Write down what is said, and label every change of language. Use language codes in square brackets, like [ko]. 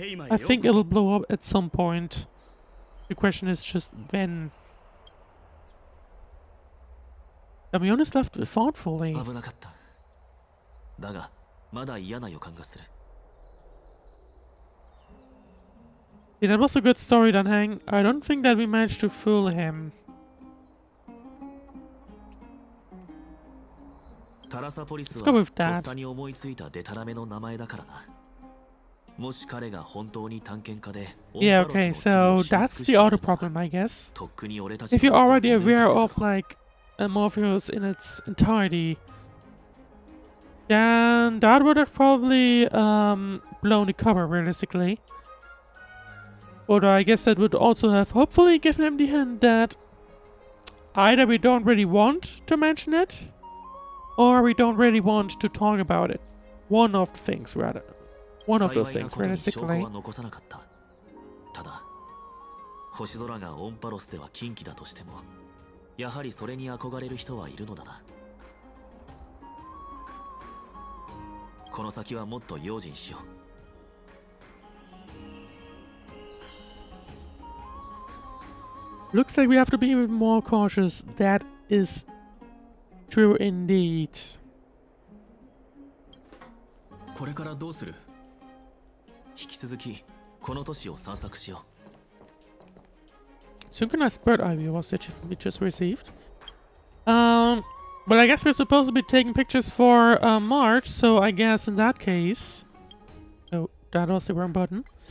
[en] I think it'll blow up at some point. The question is just when. Hermione's left thoughtfully. [ja] 危なかった。だが、まだ嫌な予感がする。 [en] Yeah, that was a good story, Danhang. I don't think that we managed to fool him. [ja] タラサポリスは [en] Let's go with [ja] とっ [en] that. [ja] さに思いついたデタラメの名前だからな。もし彼が本当に探検家で、 [en] Yeah, okay, so that's the other problem, I guess. If you're already aware of, like, Morpheus in its entirety, then that would have probably blown the cover, realistically. But I guess that would also have hopefully given him the hint that either we don't really want to mention it, or we don't really want to talk about it. One of the things, rather. One of those things, realistically. [ja] ただ、星空がオンパロスでは禁忌だとしても、やはりそれに憧れる人はいるのだな。この先はもっと用心しよう。 [en] Looks like we have to be even more cautious. That is true indeed. [ja] これからどうする？引き続きこの都市を散策しよう。 [en] Synchronized bird eye view was the achievement we just received. But I guess we're supposed to be taking pictures for March, so I guess in that case... Oh, that was the wrong button.